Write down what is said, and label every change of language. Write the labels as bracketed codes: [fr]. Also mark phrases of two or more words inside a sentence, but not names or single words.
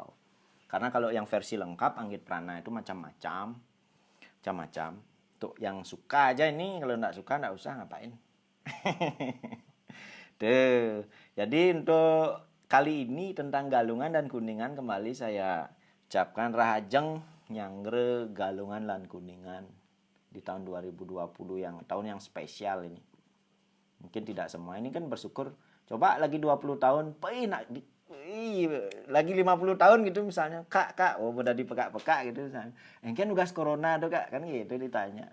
[id] Karena kalau yang versi lengkap Anggit Prana itu macam-macam. Untuk yang suka aja ini, kalau enggak suka enggak usah ngapain. Tuh. Jadi untuk kali ini tentang Galungan dan Kuningan kembali saya ucapkan [ban] rahajeng nyangre [id] Galungan dan Kuningan di tahun 2020 yang tahun yang spesial ini. Mungkin tidak semua ini kan bersyukur. Coba lagi 20 tahun, lagi 50 tahun gitu misalnya. Kak, udah dipekak-pekak gitu misalnya. Kan tugas corona tuh Kak, kan gitu ditanya.